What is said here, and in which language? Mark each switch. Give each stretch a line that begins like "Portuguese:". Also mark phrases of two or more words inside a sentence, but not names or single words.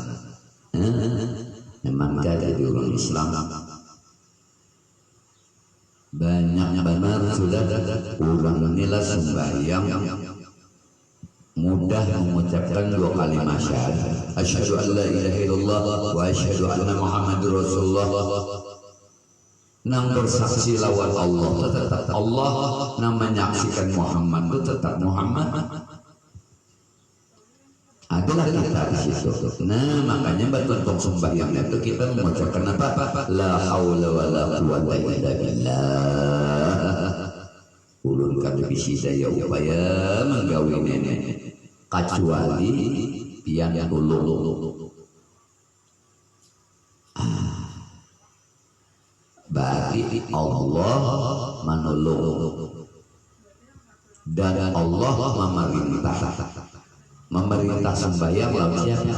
Banjar: Memang jadi orang Islam banyak benar sudah orang menilai sembahyang mudah mengucapkan 2 kalimat syahadat,
Arabic: أشهد أن لا إله إلا الله وأشهد أن محمدا رسول الله.
Banjar: Nang bersaksi lawan Allah tetap Allah, nang menyaksikan Muhammad itu tetap Muhammad. Adalah kita di situ. Nah, makanya bentuk sembahyang itu kita mengucapkan apa?
Arabic: لا حول ولا قوة إلا بالله.
Banjar: Ulun kami bisi daya upaya menggawi nenek kecuali pian tulung. Bagi Allah menolong dan Allah memerintah sembahyang lawan siapa?